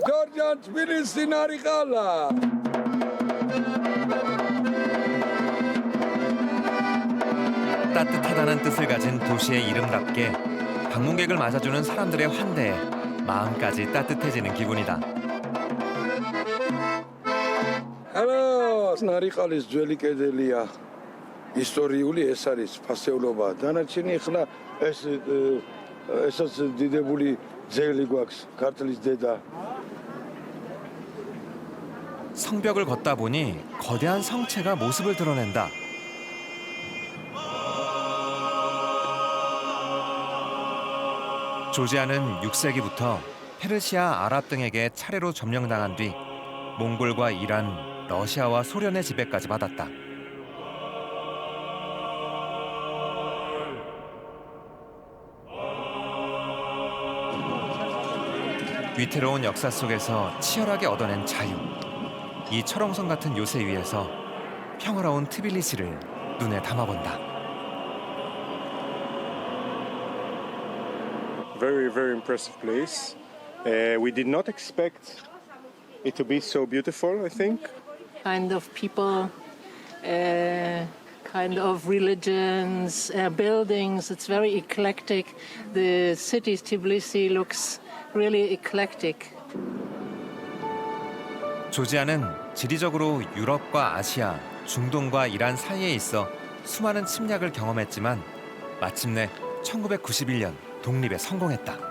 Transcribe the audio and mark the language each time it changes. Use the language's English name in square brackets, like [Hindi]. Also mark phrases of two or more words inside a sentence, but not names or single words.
[English] Georgian Tbilisi Narikala. [Korean] 따뜻하다는 뜻을 가진 도시의 이름답게 방문객을 맞아주는 사람들의 환대에 마음까지 따뜻해지는 기분이다. [Georgian] Hello, Narikalis ძველი კედელია. ისტორიული ეს არის ფასეულობა. დანარჩენი ახლა ესაც დიდებული ძეგლი გვაქვს, ქართლის დედა. [Korean] 성벽을 걷다 보니 거대한 성체가 모습을 드러낸다. 조지아는 6세기부터 페르시아, 아랍 등에게 차례로 점령당한 뒤 몽골과 이란, 러시아와 소련의 지배까지 받았다. 위태로운 역사 속에서 치열하게 얻어낸 자유. 이 철옹성 같은 요새 위에서 평화로운 트빌리시를 눈에 담아본다. [English] Very, very impressive place. We did not expect it to be so beautiful, I think. Kind of people, kind of religions, buildings. It's very eclectic. The city Tbilisi looks really eclectic. [Korean] 조지아는 지리적으로 유럽과 아시아, 중동과 이란 사이에 있어 수많은 침략을 경험했지만 마침내 1991년 독립에 성공했다.